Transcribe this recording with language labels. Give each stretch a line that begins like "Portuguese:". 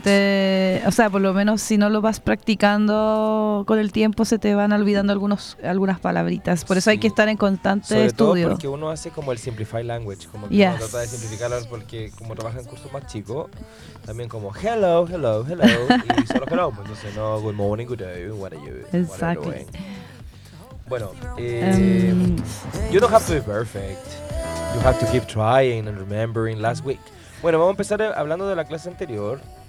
Spanish: Se te, o sea, por lo menos si no lo vas practicando con el tiempo, se te van olvidando algunas palabritas. Por eso sí. Hay que estar en constante sobre estudio. Sobre todo porque uno hace como el
English: simplify language,
Spanish: como que uno trata de simplificarlas porque como trabaja en cursos más chicos, también como
English: hello, hello, hello,
Spanish: y solo hello. Entonces no,
English: good morning, good day, what are you, exactly. What are you doing?
Spanish: Bueno,
English: you don't have to be perfect. You have to keep trying and remembering last week.
Spanish: Bueno, vamos a empezar hablando de la clase anterior,